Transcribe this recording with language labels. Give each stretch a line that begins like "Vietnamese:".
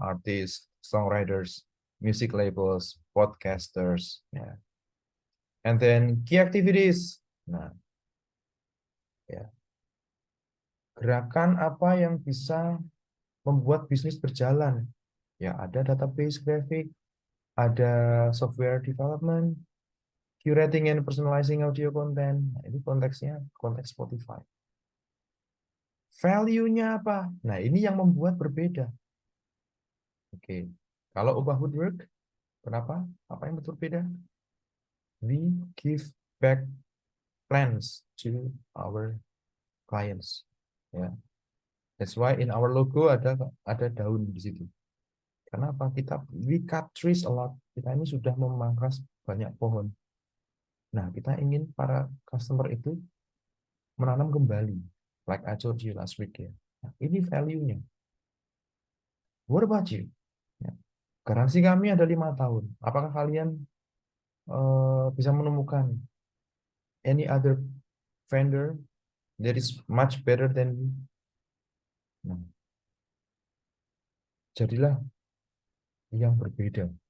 English: Artis, songwriters, music labels, podcasters. Ya. And then key activities.
Indonesian: Nah, ya. Gerakan apa yang bisa membuat bisnis berjalan?
English: Ya, ada database graphic, ada software development, curating and personalizing audio content.
Indonesian: Nah, ini konteksnya konteks Spotify. Value-nya apa? Nah, ini yang membuat berbeda. Oke. Kalau Ubah Woodwork, kenapa? Apa yang berbeda?
English: We give back plants to our clients. Ya. That's why in our logo
Indonesian: ada daun di situ. Kenapa?
English: We cut trees a lot.
Indonesian: Kita ini sudah memangkas banyak pohon. Nah, kita ingin para customer itu menanam kembali.
English: Like I told you last week ya.
Indonesian: Nah, ini value-nya.
English: What about you?
Indonesian: Ya. Garansi kami ada 5 tahun. Apakah kalian bisa menemukan
English: any other vendor that is much better than you?
Indonesian: Nah, jadilah yang berbeda.